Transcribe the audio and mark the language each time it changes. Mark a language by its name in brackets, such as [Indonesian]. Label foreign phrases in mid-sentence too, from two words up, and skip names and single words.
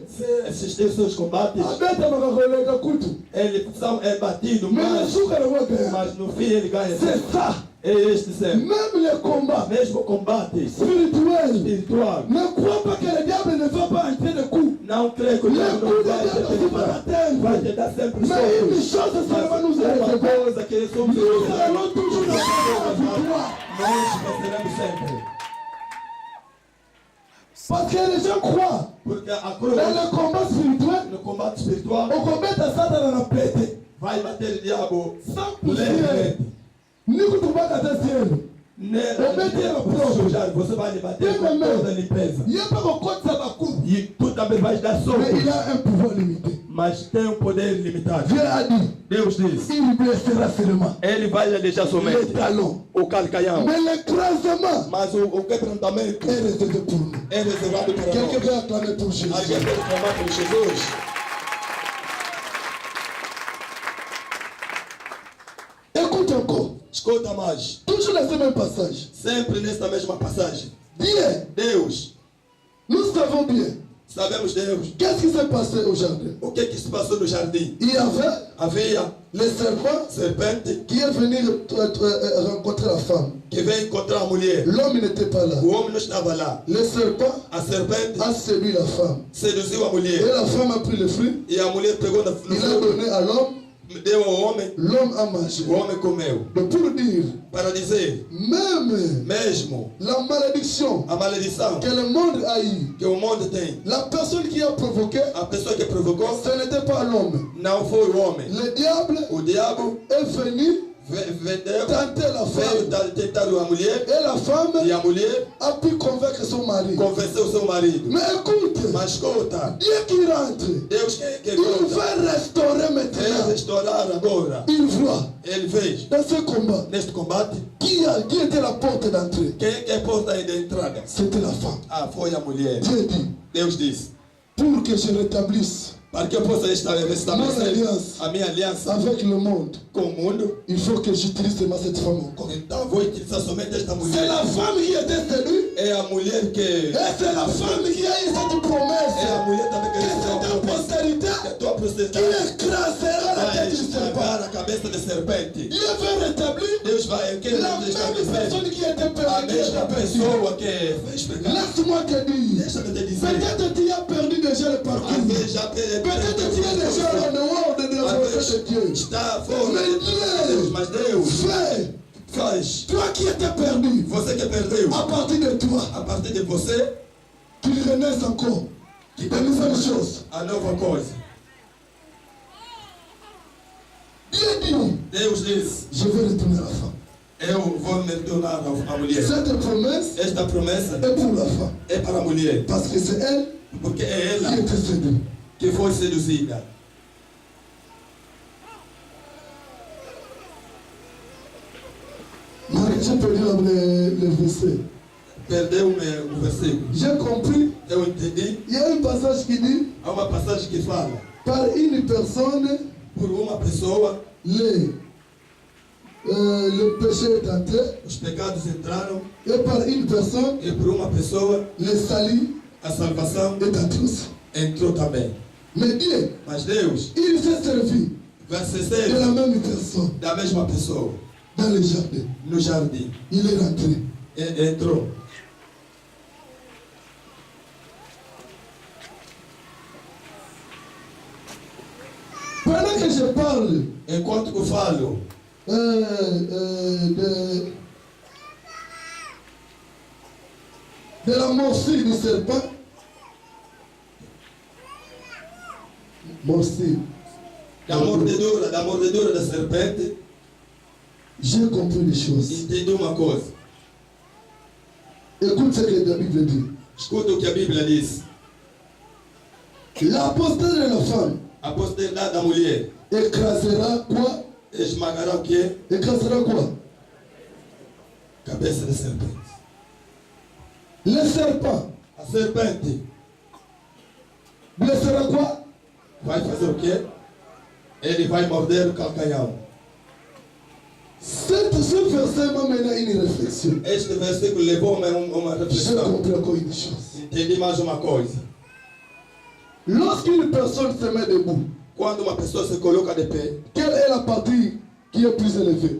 [Portuguese] se assistir seus combates, [Lingala] Abeta makakoleka kutu. [Portuguese] ele é batido, [French] Mais le [Portuguese] mas, [French] jour qu'elle va gagner, [Portuguese] mas no fim ele ganha. [French] c'est ça. [Portuguese] É este sempre. [French] Même les combats [Portuguese] Mesmo o combate [French] spirituels. [Portuguese] espiritual, [French] Ne crois pas que le diable ne va pas entrer de coups. [Portuguese] não creio que o diabo não vai te penetrar. Vai te dar sempre [French] Mais une [Portuguese] socos. [French] chose seulement nous est [Portuguese] Uma [French] réservée. [Portuguese] coisa que somos [French] Nous allons toujours dans la victoire. [Portuguese] nós venceremos sempre. [French] Parce que les gens croient [Portuguese] Porque a [French] dans [Portuguese] cruz, [French] le combat spirituel, [Portuguese] no combate espiritual, [French] au combat de Satan [Lingala] na pete. [Portuguese] vai bater o diabo [French] Sans poussière. [Portuguese] levemente. [Lingala] Ni kutuba kata cielo. [Portuguese] Você vai debater com toda a limpeza. E tu também vais dar soco. [French] Mais il a un pouvoir limité. [Portuguese] Mas tem um poder limitado. [French] Dieu a dit, [Portuguese] Deus disse, [French] il blessera seulement [Portuguese] ele vai lhe deixar [French] les [Portuguese] somente [French] talons. [Portuguese] o calcanhão. [French] Mais l'écrasement [Portuguese] Mas o quebrantamento [French] est réservé pour nous. [Portuguese] é reservado para [French] Quelqu'un [Portuguese] nós. [French] veut acclamer pour Jésus. [Portuguese] Alguém pode clamar por Jesus? [French] Écoute encore. [Portuguese] Escuta mais. [French] Toujours dans ce même passage. [Portuguese] Sempre nessa mesma passagem. [French] Bien, [Portuguese] Deus, [French] nous savons bien. [Portuguese] sabemos Deus. [French] Qu'est-ce qui s'est passé au jardin? [Portuguese] O que se passou no jardim? [French] Il y avait [Portuguese] Havia [French] les serpents [Portuguese] serpente [French] qui est venu rencontrer la femme. [Portuguese] que veio encontrar a mulher. [French] L'homme n'était pas là. [Portuguese] O homem não estava lá. [French] Le serpent [Portuguese] A serpente a séduit la femme. seduziu a [French] Et [Portuguese] mulher. [French] la femme a pris le fruit. [Portuguese] E a mulher pegou no [French] Il a [Portuguese] fruto, [French] donné à l'homme. [Portuguese] deu ao homem, [French] L'homme a mangé. [Portuguese] o homem comeu. [French] Donc pour dire, [Portuguese] Para dizer, [French] même [Portuguese] mesmo [French] la malédiction [Portuguese] a maledição [French] que le monde a eue, [Portuguese] que o mundo tem, [French] la personne qui a provoqué, [Portuguese] a pessoa que provocou [French] ce n'était pas l'homme. [Portuguese] não foi o homem. [French] Le diable [Portuguese] O diabo [French] est venu [Portuguese] vendeu, [French] tenter la [Portuguese] veio [French] femme. [Portuguese] tentar a mulher [French] Et la femme [Portuguese] e a mulher [French] a pu convaincre son mari. [Portuguese] convenceu o seu marido. [French] Mais écoute, [Portuguese] Mas escuta, [French] Dieu qui rentre, [Portuguese] Deus que [French] il [Portuguese] volta, [French] va restaurer [Portuguese] ele [French] maintenant. [Portuguese] restaurar agora. [French] Il voit [Portuguese] Ele fez [French] dans ce combat [Portuguese] neste combate [French] qui était la porte d'entrée. [Portuguese] quem é a porta de entrada? [French] C'était la femme. [Portuguese] Ah, foi a mulher. [French] Dieu dit, [Portuguese] Deus disse, [French] pour que je rétablisse [Portuguese] para que eu possa restabelecer a minha aliança [French] avec le monde, [Portuguese] com o mundo, [French] il faut que j'utilise seulement cette femme encore. [Portuguese] então vou utilizar somente esta [French] C'est la [Portuguese] mulher. [French] femme qui était séduite. [Portuguese] É a mulher que [French] Et c'est la femme qui a eu cette [Portuguese] é a [French] promesse. [Portuguese] mulher também que [French] Que [Portuguese] recebeu [French] c'est [Portuguese] a [French] ta [Portuguese] promessa [French] postérité [Portuguese] que a tua [French] qui [Portuguese] processão [French] écrasera la [Portuguese] vai [French] tête du serpent. [Portuguese] esmagar a cabeça de serpente. [French] Dieu veut rétablir [Portuguese] Deus vai querer [French] la [Portuguese] deixar [French] même [Portuguese] crescer [French] personne qui était [Portuguese] a [French] perdue. [Portuguese] mesma pessoa que fez pecar. [French] Laisse-moi te dire. [Portuguese] Deixa-me te dizer, [French] Peut-être tu as perdu déjà le parcours. [Portuguese] às vezes já [French] Peut-être tu es déjà en dehors de la volonté de Dieu. [Portuguese] está fora [French] Mais [Portuguese] de Deus, [French] Dieu [Portuguese] mas Deus [French] fait, [Portuguese] faz. [French] toi qui étais perdu, [Portuguese] Você que perdeu, [French] à partir de toi, [Portuguese] a partir de você, [French] tu renaisses encore. [Portuguese] que [French] De nouvelles choses. [Portuguese] a nova coisa. [French] Dieu dit, [Portuguese] Deus disse, [French] je vais retourner à la femme. [Portuguese] eu vou me tornar a mulher. [French] Cette promesse [Portuguese] Esta promessa [French] est pour la femme. [Portuguese] é para a mulher, [French] Parce que c'est elle [Portuguese] porque é ela [French] qui était séduite. [Portuguese] que foi seduzida. [French] J'ai perdu le verset. [Portuguese] Perdeu o versículo. [French] J'ai compris. [Portuguese] Eu entendi. [French] Il y a un passage qui dit, [Portuguese] Há uma passagem que fala, [French] par une personne, [Portuguese] por uma pessoa, [French] le péché est entré. [Portuguese] os pecados entraram, [French] Et par une personne, [Portuguese] e por uma pessoa, [French] le salut [Portuguese] a salvação [French] est entré aussi. [Portuguese] entrou também. [French] Mais Dieu, [Portuguese] Mas Deus [French] il s'est servi [Portuguese] vai se [French] de la [Portuguese] servir [French] même personne [Portuguese] da mesma pessoa [French] dans le jardin. [Portuguese] no jardim. [French] Il est rentré. [Portuguese] Entrou. [French] Pendant que je parle [Portuguese] Enquanto eu falo [French] de la morsure du serpent, morsure, [Portuguese] da mordedura da serpente, [French] j'ai compris les choses. [Portuguese] entendi uma coisa. [French] Écoute ce que la Bible dit. [Portuguese] Escuta o que a Bíblia diz. [French] L'apostat de la femme [Portuguese] A posteridade da mulher [French] écrasera quoi? [Portuguese] esmagará o quê? [French] Écrasera quoi? [Portuguese] Cabeça de serpente. [French] Le serpent [Portuguese] A serpente [French] blessera quoi? [Portuguese] vai fazer o quê? Ele vai morder o calcanhão. [French] Ce verset m'a mené à une réflexion. [Portuguese] Este versículo levou-me a uma [French] J'ai [Portuguese] reflexão. [French] compris encore une chose. [Portuguese] Entendi mais uma coisa. [French] Lorsqu'une personne se met debout, [Portuguese] Quando uma pessoa se coloca de pé, [French] quelle est la partie qui est plus élevée?